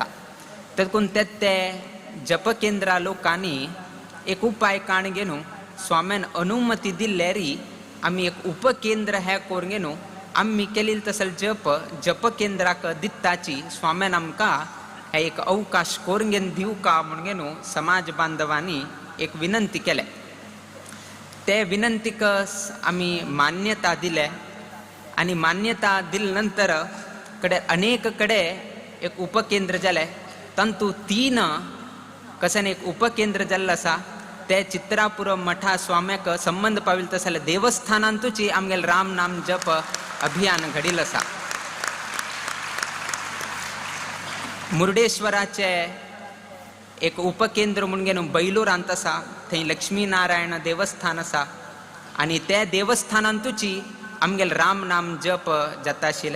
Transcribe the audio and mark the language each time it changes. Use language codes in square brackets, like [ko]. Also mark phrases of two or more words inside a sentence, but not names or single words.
[kok] देखून ते जप केंद्रा लोकांनी एक उपाय काण घेणू स्वाम्यान अनुमती दिल्लेरी आम्ही एक उपकेंद्र हे करून घेणू आम्ही केलेली तसल जप केंद्राक दित्ताची स्वाम्यान आमकां हे एक अवकाश करून घेवन दिवू का म्हणून घेणू समाज बांधवांनी एक विनंती केले. ते विनंतीक आम्ही मान्यता दिले आणि मान्यता दिले नंतर कडे अनेक कडे एक उपकेंद्र जाले. तंतु 3 कसन एक उपकेंद्र जाल्ले आसा ते चित्रापूर मठा स्वाम्याक संबंध पाविल तसले देवस्थानांतूची आमगेल राम नाम जप अभियान घडिल आसा. मुर्डेश्वराचे एक उपकेंद्र म्हणून घेवन बैलूरांत आसा, थंय लक्ष्मी नारायण देवस्थान आसा आणि त्या देवस्थानांतूची आमगेल राम नाम जप जाता आशिल्ले.